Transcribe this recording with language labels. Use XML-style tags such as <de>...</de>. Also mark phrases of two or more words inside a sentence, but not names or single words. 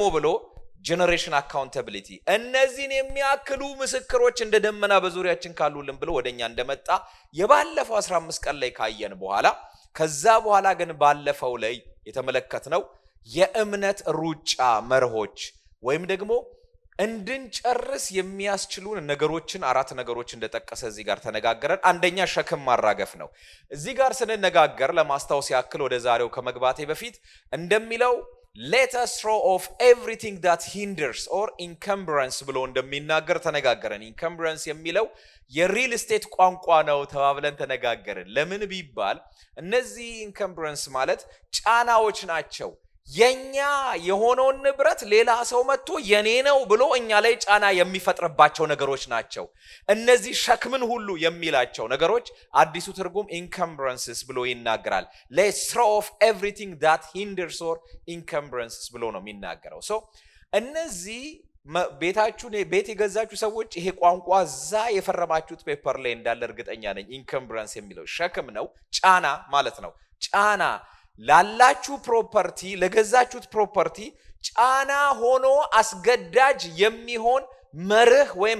<am>ብሎ</am> <en>generation accountability</en> <am>እነዚህን የሚያክሉ ምስክሮች እንደ ደመና በዙሪያችን ካሉልን ብሎ ወደኛ እንደመጣ የባለፈው 15 ቀን ላይ ካየን በኋላ ከዛ በኋላ ግን ባለፈው ላይ የተመለከትነው የእምነት ሩጫ መርሆች ወይም ደግሞ እንድንጨርስ የሚያስችሉን ነገሮችን 4 ነገሮች እንደጠቀሰ እዚህ ጋር ተነጋገረን። አንደኛ ሸክም ማራገፍ ነው። እዚህ ጋር ስንነጋገር ለማስታወስ ያክል ወደ ዛሬው ከመግባቴ በፊት እንደሚለው</am> <en>let us throw off everything that hinders or encumbrance</en> <am>ብሎ እንደሚናገር ተነጋገረን። encumbrance የሚለው የሪል ስቴት ቋንቋ ነው ተባብለን ተነጋገረን። ለምን ቢባል እነዚህ encumbrance ማለት ጫናዎች ናቸው። የኛ የሆነውን ንብረት ሌላ ሰው መጥቶ የኔ ነው ብሎ እኛ ላይ ጫና የሚፈጥርባቸው ነገሮች ናቸው። እነዚህ ሸክምን ሁሉ የሚላቸው ነገሮች አዲሱ ትርጉም encumbrances ብሎ ይናገራል።</am> <en>let's throw off everything that hinders or encumbrances</en> <am>ብሎ ነው የሚናገረው። እነዚህ ቤት የገዛችሁ ሰዎች ይሄ ቋንቋ እዛ የፈረማችሁት ፔፐር ላይ እንዳለ እርግጠኛ ነኝ። encumbrance የሚለው ሸክም ነው፣ ጫና ማለት ነው። ጫና ላላችሁ ፕሮፐርቲ ለገዛችሁት ፕሮፐርቲ ጫና ሆኖ አስገዳጅ የሚሆን መርህ ወይም</am>